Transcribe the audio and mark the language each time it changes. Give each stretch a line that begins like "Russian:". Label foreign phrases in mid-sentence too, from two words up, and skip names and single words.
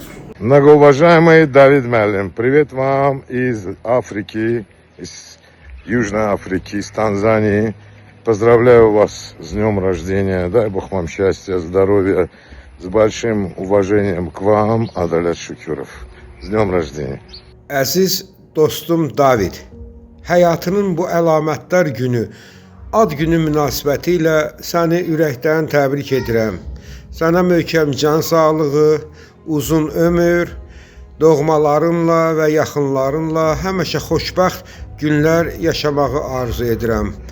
Russian: Многоуважаемый Давид Мэллим, привет вам из Африки, из Южной Африки, из Танзании. Поздравляю вас с днем рождения. Дай Бог вам счастья, здоровья. С большим уважением к вам, Адалят Şükürov. С dнем rождения.
Azerbaijani: Əziz dostum David, həyatının bu əlamətdar günü, ad günü münasibəti ilə səni ürəkdən təbrik edirəm. Sənə möhkəm can sağlığı, uzun ömür, doğmalarınla və yaxınlarınla həmişə xoşbəxt günlər yaşamağı arzu edirəm.